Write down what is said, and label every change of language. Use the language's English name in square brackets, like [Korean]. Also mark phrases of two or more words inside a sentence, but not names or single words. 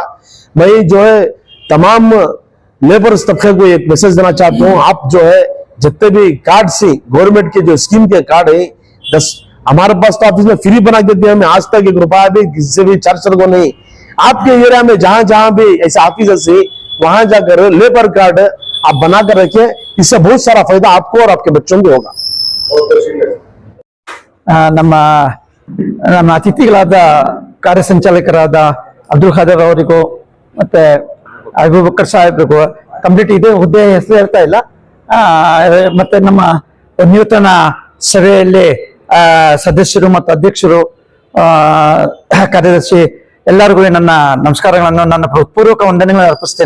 [Hindi] मैं जो है तमाम लेबर्स तबके को एक मैसेज देना चाहता हूँ, आप जो है जितने भी कार्ड से गवर्नमेंट के जो स्कीम के कार्ड है 10 हमारे पास तो ऑफिस में फ्री बना के दिए, हमें आज तक 1 रुपया भी किसी से भी चार्ज को नहीं। आपके एरिया में जहां जहां भी ऐसा ऑफिस से वहां जाकर लेबर कार्ड आप बना कर रखें, इससे बहुत सारा फायदा आपको और आपके बच्चों को होगा। [Kannada] ನಮ್ಮ ನಮ್ಮ ಅತಿಥಿಗಳಾದ ಕಾರ್ಯ ಸಂಚಾಲಕರಾದ ಅಬ್ದುಲ್ ಖಾದರ್ ಅವರಿಗೂ ಮತ್ತೆ ಅಬೂಬಕರ್ ಸಾಹೇಬ್ರಿಗೂ ಕಂಪ್ಲೀಟ್ ಇದೆ ಹುದ್ದೆ ಹೆಸರು ಹೇಳ್ತಾ ಇಲ್ಲ, ಮತ್ತೆ ನಮ್ಮ ನೂತನ ಸಭೆಯಲ್ಲಿ ಸದಸ್ಯರು ಮತ್ತು ಅಧ್ಯಕ್ಷರು, ಕಾರ್ಯದರ್ಶಿ ಎಲ್ಲರಿಗೂ ನನ್ನ ನಮಸ್ಕಾರಗಳನ್ನು, ನನ್ನ ಹೃತ್ಪೂರ್ವಕ ವಂದನೆಗಳನ್ನು ಅರ್ಪಿಸ್ತೇನೆ.